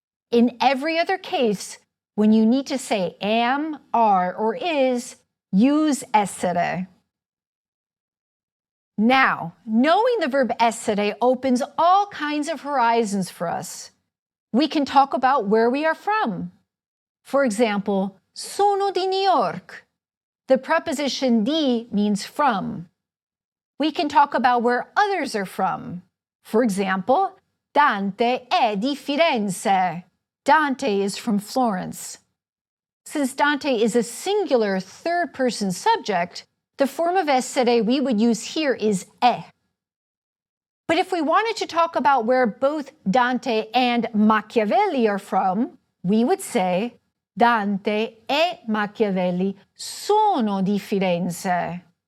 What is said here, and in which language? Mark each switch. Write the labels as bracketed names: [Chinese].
[English] In every other case, when you need to say am, are, or is, use essere. Now, knowing the verb essere opens all kinds of horizons for us. We can talk about where we are from. For example, [Italian] sono di New York. [English] The preposition di means from. We can talk about where others are from. For example, [Italian] Dante è di Firenze. [English] Dante is from Florence. Since Dante is a singular third-person subject, the form of essere we would use here is è. But if we wanted to talk about where both Dante and Machiavelli are from, we would say [Italian] Dante e Machiavelli sono di Firenze.